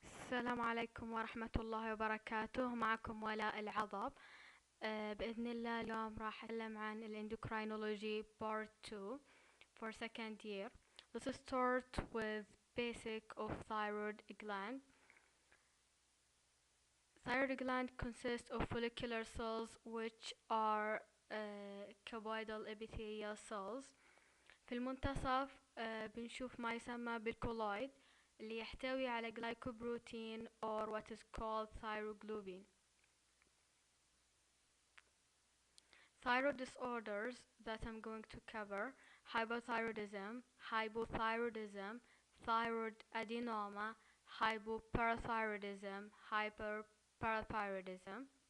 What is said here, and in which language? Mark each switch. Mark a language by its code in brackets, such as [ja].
[ar] السلام عليكم ورحمة الله وبركاته. معكم ولاء العضب. بإذن الله اليوم راح أتكلم عن [en] Endocrinology Part 2 for second year. Let's start with basic of thyroid gland. Thyroid gland consists of follicular cells which are cuboidal epithelial cells. [ar] في المنتصف بنشوف ما يسمى بالكولويد اللي يحتوي على [en] glycoprotein or what is called thyroglobin. Thyroid disorders that I'm going to cover: hypothyroidism, hypothyroidism, thyroid adenoma, hypoparathyroidism, hyperparathyroidism.